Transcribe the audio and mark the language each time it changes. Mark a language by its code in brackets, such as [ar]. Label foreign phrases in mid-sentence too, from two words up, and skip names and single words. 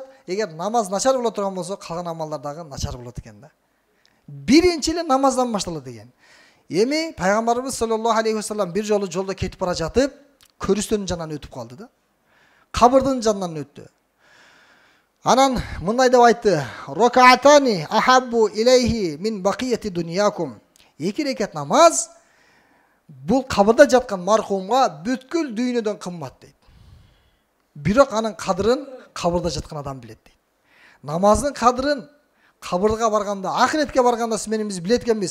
[ky] Эгер намаз начар боло турган болсо, калган амалдар дагы начар болот экен да. Биринчи эле намаздан башталат экен. Эми Пайгамбарыбыз [ar] صلى الله عليه وسلم [ky] бир жолу жолдо кетип бара жатып, көрүстөнүн жанынан өтүп калды да. Кабырдын жанынан өттү. Анан мындай деп айтты: [ar] "ركعتان أحب إليه من بقية دنياكم." [ky] Эки рекат намаз бул кабырда жаткан мархумга бүткүл дүйнөдөн кымбат дейт. Бирок анын кадырын кабырда жаткан адам билет дейт. Намаздын кадырын кабырга барганда, ахиретке барганда сиз менен биз билет экенбиз.